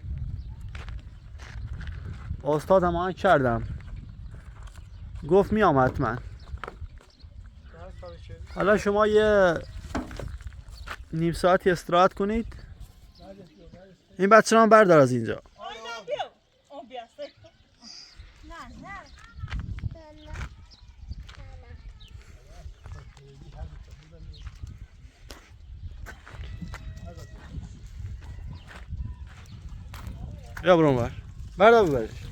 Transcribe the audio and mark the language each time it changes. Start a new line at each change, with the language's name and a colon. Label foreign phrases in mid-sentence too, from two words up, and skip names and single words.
Persian: استاد هم کردم گفت میام حتما. حالا شما یه نیم ساعتی استراحت کنید. این بچه هم بردار از اینجا.
Turkish: Aynen diyor. O bir hasta. Ne?
Persian: بیا برون بردار ببرش.